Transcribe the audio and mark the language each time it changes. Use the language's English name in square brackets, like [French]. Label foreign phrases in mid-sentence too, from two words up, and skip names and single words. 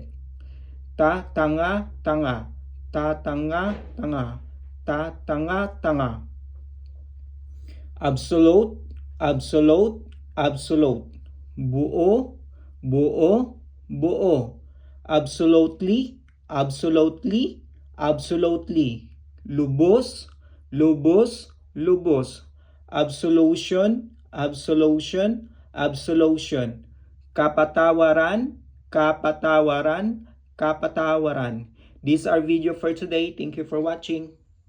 [Filipino] Tatanga-tanga, tatanga-tanga, tatanga-tanga. [English] Absolute, absolute, absolute. [Filipino] Buo, buo, buo. [English] Absolutely, absolutely, absolutely. [Filipino] Lubos, lubos, lubos. [English] Absolution, absolution, absolution. [Filipino] Kapatawaran, kapatawaran, kapatawaran. [English] These are video for today. Thank you for watching.